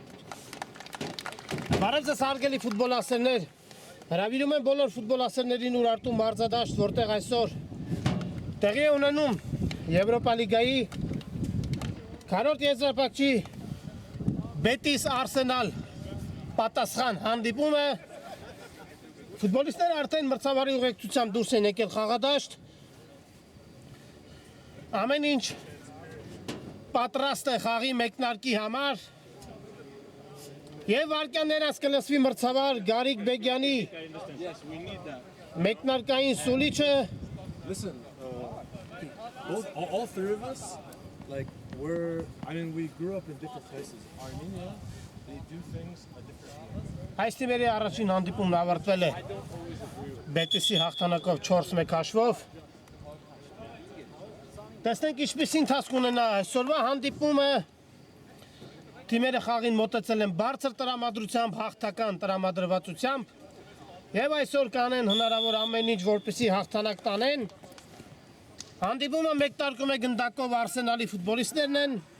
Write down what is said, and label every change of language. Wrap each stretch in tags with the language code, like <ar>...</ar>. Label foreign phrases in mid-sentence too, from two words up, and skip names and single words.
<hy>Բարև ձեզ հարգելի ֆուտբոլասերներ, հրավիրում եմ բոլոր ֆուտբոլասերներին Ուրարտու մարզադաշտ, որտեղ այսօր տեղի է ունենում Եվրոպա լիգայի քառորդ եզրափակչի Բետիս Արսենալ պատասխան հանդիպումը։ Ֆուտբոլիստները արդեն մրցավարի ուղեկցությամբ դուրս են եկել խաղադաշտ։ Ամեն ինչ պատրաստ է խաղի մեկնարկի համար եւ վարկյաններս կլսվի մրցավար Գարիկ Բեգյանի մեկնարկային սուլիչը։</hy> <en>Listen, all three of us, like we grew up in different places. Armenia, they do things a different way.</en> <hy>Այս թիմերի առաջին հանդիպումն ավարտվել է Բետիսի հաղթանակով 4-1 հաշվով։ Տեսնենք ինչպես ընթացք ունենա այսօրվա հանդիպումը։ Թիմերը խաղին մոտեցել են բարձր տրամադրությամբ, հաղթական տրամադրվածությամբ եւ այսօր կանեն հնարավոր ամեն ինչ, որպեսզի հաղթանակ տանեն։ Հանդիպումը մեկնարկում է գնդակով Արսենալի ֆուտբոլիստներն են։</hy>